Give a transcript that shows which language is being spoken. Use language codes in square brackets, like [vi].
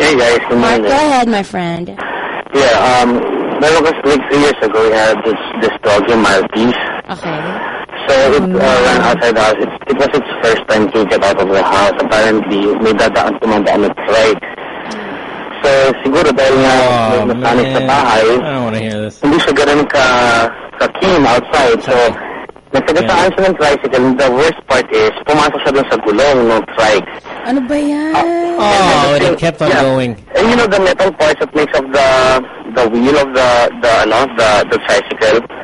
[en] Hey, guys. Mark, go ahead, my friend. Yeah, well, it was like 3 years ago, we had this dog in Maltese. Okay. So it ran outside the house. It was its first time to get out of the house. [tl] Apparently, may dadaan tumandaan at right. So, siguro dahil nga nasanay sa bahay, hindi siya ganun ka-keen outside. So, nagsagasaan siya ng tricycle. [en] The worst part is, [tl] pumasok siya dun sa gulong ng trike. Ano ba yan? [en] And it kept on going. And you know the metal parts that makes up the wheel of the tricycle?